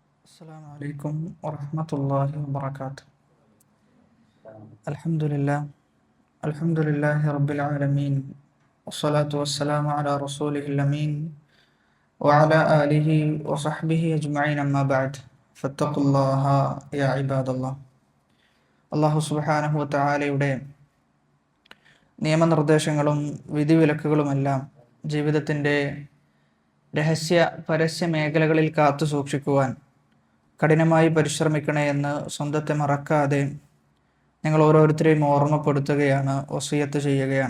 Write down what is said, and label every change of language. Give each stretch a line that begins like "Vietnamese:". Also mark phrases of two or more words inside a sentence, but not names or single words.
Arabic: السلام عليكم ورحمة الله وبركاته. الحمد لله رب العالمين، والصلاة والسلام على رسوله الأمين وعلى آله وصحبه أجمعين، أما بعد فاتقوا الله يا عباد الله. الله سبحانه و
Malayalam: തആലയുടെ നിയമനിർദ്ദേശങ്ങളും വിധിവിലക്കുകളുമെല്ലാം ജീവിതത്തിൻ്റെ രഹസ്യ പരസ്യ മേഖലകളിൽ കാത്തു സൂക്ഷിക്കുവാൻ കഠിനമായി പരിശ്രമിക്കണേ എന്ന് സ്വന്തത്തെ മറക്കാതെ നിങ്ങൾ ഓരോരുത്തരെയും ഓർമ്മപ്പെടുത്തുകയാണ്, വസിയത്ത് ചെയ്യുകയാണ്.